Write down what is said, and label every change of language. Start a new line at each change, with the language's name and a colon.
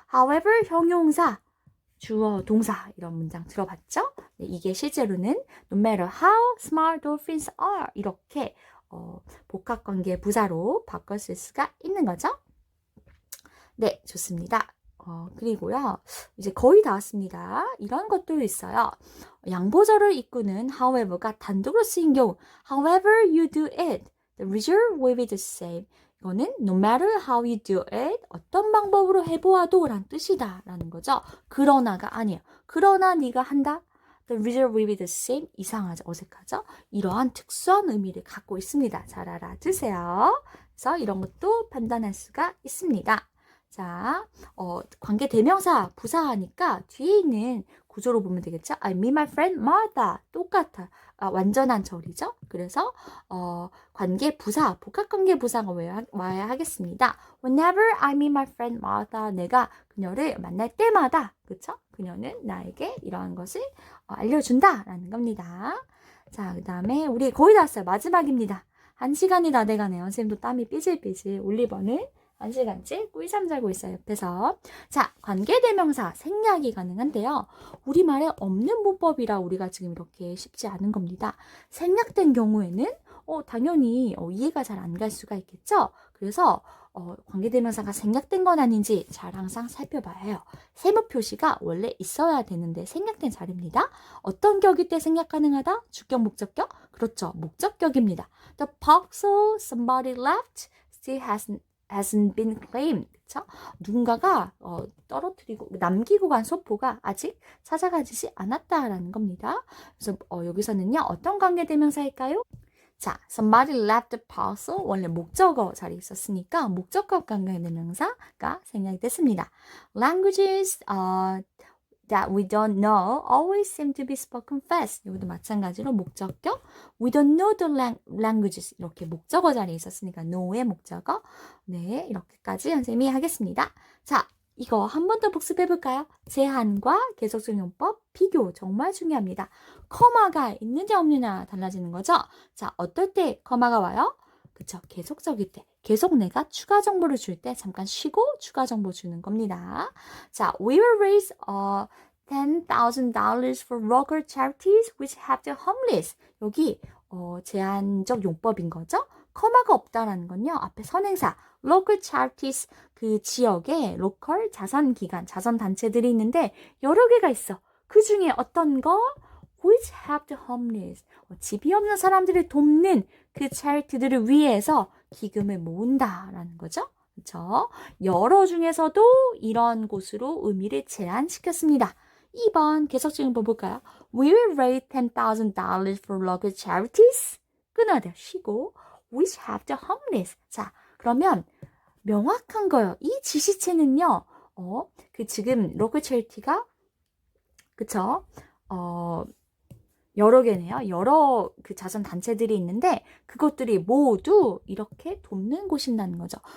Korean: however 형용사, 주어, 동사 이런 문장 들어봤죠? 네, 이게 실제로는
English: no matter how smart dolphins are
Korean: 이렇게 복합관계 부사로 바꿔 쓸 수가 있는 거죠? 네, 좋습니다. 그리고요, 이제 거의 다 왔습니다. 이런 것도 있어요. 양보절을 이끄는 however가 단독으로 쓰인 경우
English: however you do it, the result will be the same.
Korean: 이거는
English: no matter how you do it,
Korean: 어떤 방법으로 해보아도 라는 뜻이다 라는 거죠. 그러나가 아니에요. 그러나 네가 한다?
English: The result will be the same.
Korean: 이상하죠? 어색하죠? 이러한 특수한 의미를 갖고 있습니다. 잘 알아두세요. 그래서 이런 것도 판단할 수가 있습니다. 자, 관계 대명사 부사하니까 뒤에 있는 구조로 보면 되겠죠?
English: I meet my friend Martha.
Korean: 똑같아. 완전한 절이죠? 그래서 관계 부사, 복합관계 부사가 와야 하겠습니다.
English: Whenever I meet my friend Martha,
Korean: 내가 그녀를 만날 때마다, 그쵸? 그녀는 나에게 이러한 것을 알려준다라는 겁니다. 자, 그 다음에 우리 거의 다 왔어요. 마지막입니다. 1시간이 다 돼가네요. 선생님도 땀이 삐질삐질. 올리버는 1시간째 꿀잠 자고 있어요. 옆에서. 자, 관계대명사 생략이 가능한데요. 우리말에 없는 문법이라 우리가 지금 이렇게 쉽지 않은 겁니다. 생략된 경우에는 당연히 이해가 잘 안 갈 수가 있겠죠. 그래서 관계대명사가 생략된 건 아닌지 잘 항상 살펴봐야 해요. 세무 표시가 원래 있어야 되는데 생략된 자리입니다. 어떤 격일 때 생략 가능하다? 주격, 목적격? 그렇죠. 목적격입니다.
English: The parcel somebody left still hasn't been claimed.
Korean: 그쵸? 누군가가 떨어뜨리고 남기고 간 소포가 아직 찾아가지지 않았다라는 겁니다. 그래서 여기서는요. 어떤 관계대명사일까요? 자,
English: somebody left the parcel
Korean: 원래 목적어 자리에 있었으니까 목적어 관계대명사가 생략이 됐습니다.
English: Languages that we don't know always seem to be spoken fast.
Korean: 여기도 마찬가지로 목적격
English: we don't know the languages
Korean: 이렇게 목적어 자리에 있었으니까 know의 목적어 네 이렇게까지 선생님이 하겠습니다. 자, 이거 한 번 더 복습해 볼까요? 제한과 계속적 용법 비교 정말 중요합니다. 커마가 있느냐 없느냐 달라지는 거죠. 자, 어떨 때 커마가 와요? 그쵸? 계속적일 때. 계속 내가 추가 정보를 줄 때 잠깐 쉬고 추가 정보 주는 겁니다.
English: 자, we will raise $10,000 for local charities which help the homeless.
Korean: 여기 제한적 용법인 거죠. 커마가 없다라는 건요. 앞에 선행사 local charities 그 지역에 local 자선기관, 자선단체들이 있는데 여러 개가 있어. 그 중에 어떤 거?
English: which help the homeless.
Korean: 집이 없는 사람들을 돕는 그 charity들을 위해서 기금을 모은다라는 거죠. 그렇죠? 여러 중에서도 이런 곳으로 의미를 제한시켰습니다. 2번 계속적 용법 볼까요?
English: We will raise $10,000 for local charities.
Korean: 끊어야 돼요. 쉬고
English: which help the homeless.
Korean: 자, 그러면 명확한 거예요. 이 지시체는요. 그 지금 local charity가 그쵸? 여러 개네요. 여러 그 자선 단체들이 있는데 그것들이 모두 이렇게 돕는 곳이라는 거죠.